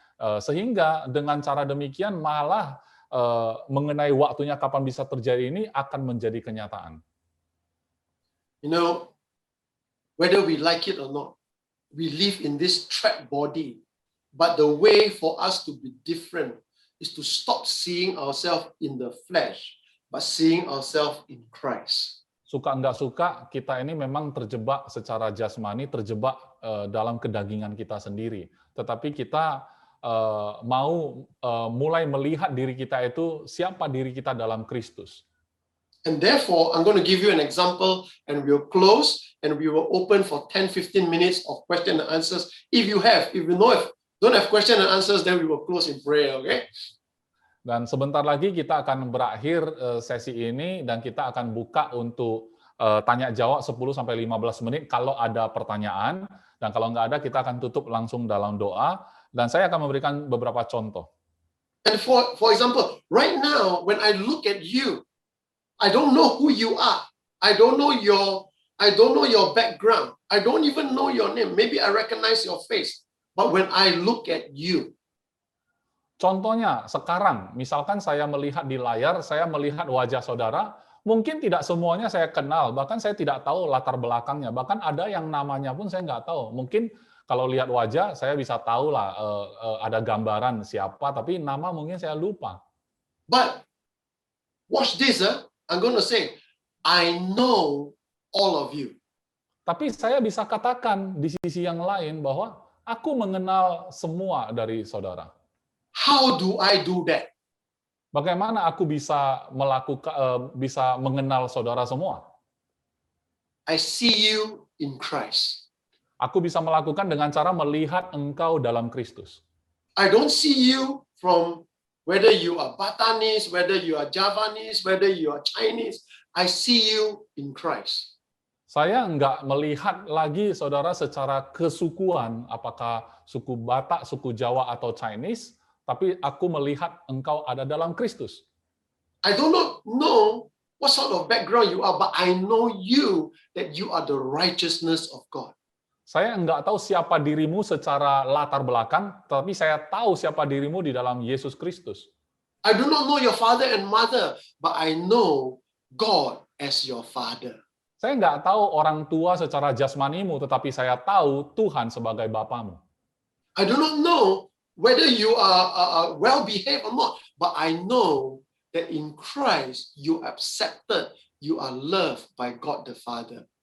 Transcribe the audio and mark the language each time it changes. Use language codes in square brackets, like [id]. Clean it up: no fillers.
[id] Sehingga dengan cara demikian malah mengenai waktunya kapan bisa terjadi ini akan menjadi kenyataan. [en] You know, whether we like it or not, we live in this trapped body, but the way for us to be different is to stop seeing ourselves in the flesh, but seeing ourselves in Christ. [id] Suka nggak suka, kita ini memang terjebak secara jasmani, terjebak dalam kedagingan kita sendiri. Tetapi kita mau mulai melihat diri kita itu, siapa diri kita dalam Kristus. [en] And therefore, I'm going to give you an example, and we'll close, and we will open for 10-15 minutes of question and answers. If you don't have question and answers, then we will close in prayer, okay? [id] Dan sebentar lagi kita akan berakhir sesi ini, dan kita akan buka untuk tanya jawab 10-15 menit kalau ada pertanyaan, dan kalau nggak ada kita akan tutup langsung dalam doa, dan saya akan memberikan beberapa contoh. [en] And for example, right now, when I look at you, I don't know who you are. I don't know your background. I don't even know your name. Maybe I recognize your face. But when I look at you. [id] Contohnya, sekarang, misalkan saya melihat di layar, saya melihat wajah saudara, mungkin tidak semuanya saya kenal, bahkan saya tidak tahu latar belakangnya, bahkan ada yang namanya pun saya nggak tahu. Mungkin kalau lihat wajah, saya bisa tahu lah, ada gambaran siapa, tapi nama mungkin saya lupa. [en] But, watch this, I'm going to say, I know all of you. [id] Tapi saya bisa katakan di sisi yang lain bahwa aku mengenal semua dari saudara. [en] How do I do that? [id] Bagaimana aku bisa bisa mengenal saudara semua? [en] I see you in Christ. [id] Aku bisa melakukan dengan cara melihat engkau dalam Kristus. [en] I don't see you from whether you are Batanese, whether you are Javanese, whether you are Chinese, I see you in Christ. [id] Saya nggak melihat lagi saudara secara kesukuan, apakah suku Batak, suku Jawa, atau Chinese, tapi aku melihat engkau ada dalam Kristus. [en] I do not know what sort of background you are, but I know you, that you are the righteousness of God. [id] Saya nggak tahu siapa dirimu secara latar belakang, tapi saya tahu siapa dirimu di dalam Yesus Kristus. [en] I do not know your father and mother, but I know God as your father. [id] Saya nggak tahu orang tua secara jasmanimu, tetapi saya tahu Tuhan sebagai Bapamu. [en] I do not know whether you are well-behaved or not, but I know that in Christ you are accepted, you are loved by God the Father.